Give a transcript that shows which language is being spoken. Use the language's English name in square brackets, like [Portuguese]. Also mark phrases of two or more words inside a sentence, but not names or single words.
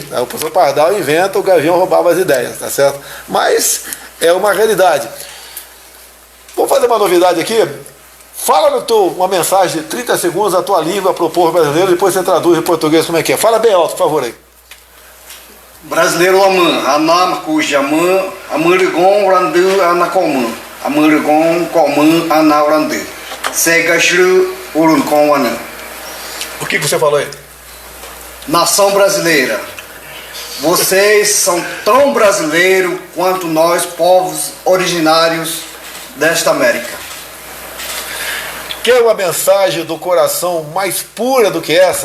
[Portuguese] O professor Pardal inventa, o Gavião roubava as ideias, tá certo? Mas é uma realidade. Vamos fazer uma novidade aqui. Fala uma mensagem de 30 segundos na tua língua para o povo brasileiro, depois você traduz em português como é que é. Fala bem alto, por favor aí. Brasileiro aman, anam cujaman, amurigon randu anacoman, amurigon coman anaurandu, segashru uruncoman. O que você falou aí? Nação brasileira, vocês são tão brasileiros quanto nós, povos originários desta América. Quer uma mensagem do coração mais pura do que essa?